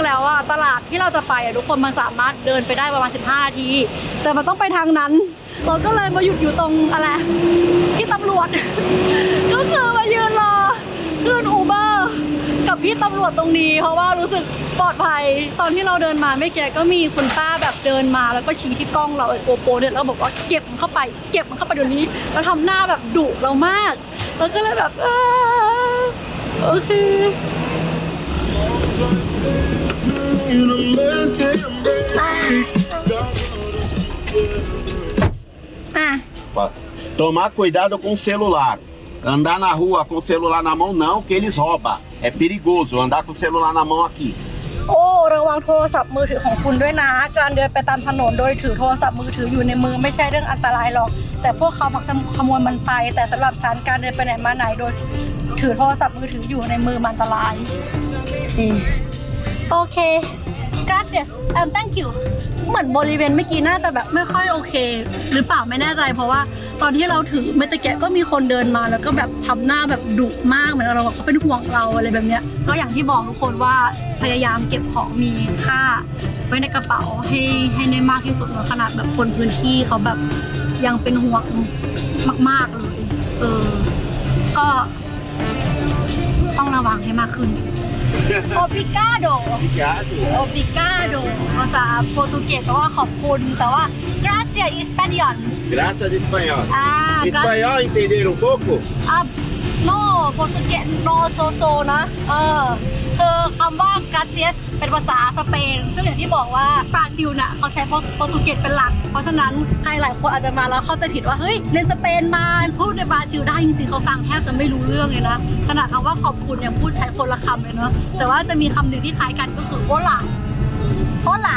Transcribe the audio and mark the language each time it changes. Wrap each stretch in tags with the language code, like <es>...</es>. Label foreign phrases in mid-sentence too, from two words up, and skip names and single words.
<th>แล้วอะตลาดที่เราจะไปอะทุกคนมันสามารถเดินไปได้ประมาณ15 นาทีแต่มันต้องไปทางนั้นเราก็เลยมาหยุดอยู่ตรงอะไรที่ตำรวจ ก็คือมายืนรอขึ้นอูเบอร์กับพี่ตำรวจตรงนี้เพราะว่ารู้สึกปลอดภัยตอนที่เราเดินมาไม่แกก็มีคุณป้าแบบเดินมาแล้วก็ชี้ที่กล้องเราไอ้โกโปรเนี่ยแล้วบอกว่าเก็บมันเข้าไปเก็บมันเข้าไปเดี๋ยวนี้แล้วทำหน้าแบบดุเรามากแล้วก็เลยแบบโอเค</th> <pt>Tomar cuidado com o celular. Andar na rua com o celular na mão não, que eles roubam. É perigoso andar com o celular na mão aqui.</pt> <th>โอ้ระวังโทรศัพท์มือถือของคุณด้วยนะการเดินไปตามถนนโดยถือโทรศัพท์มือถืออยู่ในมือไม่ใช่เรื่องอันตรายหรอกแต่พวกเขามักจะขโมยมันไปแต่สำหรับฉันการเดินไปไหนมาไหนโดยถือโทรศัพท์มือถืออยู่ในมือมันอันตราย โอเค gracias</th> <en>thank you</en> <th>เหมือนบริเวณเมื่อกี้น่าจะแบบไม่ค่อยโอเคหรือเปล่าไม่แน่ใจเพราะว่าตอนที่เรา ถือเมื่อตะแกะก็มีคนเดินมาแล้วก็แบบทำหน้าแบบดุมากเหมือนเราเขาเป็นห่วงเราอะไรแบบเนี้ยก็อย่างที่บอกทุกคนว่าพยายามเก็บของมีค่าไว้ในกระเป๋าให้ได้มากที่สุดขนาดแบบคนพื้นที่เขาแบบยังเป็นห่วงมากๆเลยก็ต้องระวังให้มากขึ้นObrigado ภาษาโปรตุเกสแปลว่าขอบคุณแต่ว่า</th> <en>gracias in Spanish</en> <pt>Graças de espanhol. Espanhol entenderam um pouco?</pt> <th>no โปรตุเกส no so นะคือคำว่า gracias เป็นภาษาสเปนซึ่งอย่างที่บอกว่าบราซิลน่ะเขาใช้โปรตุเกสเป็นหลักเพราะฉะนั้นใครหลายคนอาจจะมาแล้วเข้าใจผิดว่าเฮ้ยเรียนสเปนมาพูดในบราซิลได้จริงๆเขาฟังแทบจะไม่รู้เรื่องเลยนะขนาดคำว่าขอบคุณยังพูดใช้คนละคำเลยเนาะแต่ว่าจะมีคำหนึ่งที่คล้ายกันก็คือโอล่าโอล่า</th>